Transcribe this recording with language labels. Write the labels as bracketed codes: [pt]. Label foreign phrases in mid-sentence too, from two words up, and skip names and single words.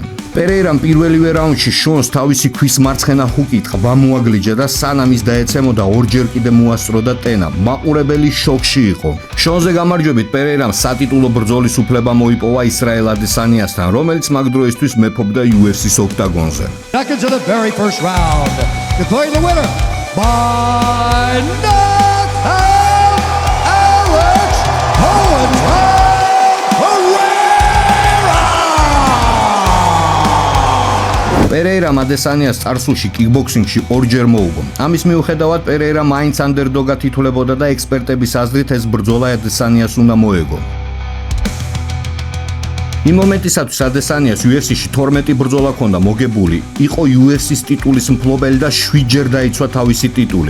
[ka] პერეირამ პირველივე რაუნდში შონს თავისი ქვის მარცხენა ჰუკით ყვა მოაგლიჯა და სანამ ის დაეცემოდა ორჯერ კიდე მოასწროდა ტენა. მაყურებელი შოკში იყო. შონზე გამარჯვებით პერეირამ სატიტულო ბრძოლის უფლება მოიპოვა ისრაელ ადესანიასთან, რომელიც მაგ დროისთვის მეფობდა UFC-ის ოქტაგონზე. [en] Second to the very first round. Declaring the winner by knockout, Alex Hohenheim. [ka] პერეირამ ადესანიას წარსულში კიკბოქსინგში ორჯერ მოუგო. ამის მიუხედავად პერეირა მაინც ანდერდოგად ითვლებოდა და ექსპერტების აზრით ეს ბრძოლა ადესანიას უნდა მოეგო. იმ მომენტისათვის ადესანიას UFC-ში 12 ბრძოლა ჰქონდა მოგებული, იყო UFC-ის ტიტულის მფლობელი და 7 ჯერ დაიცვა თავისი ტიტული.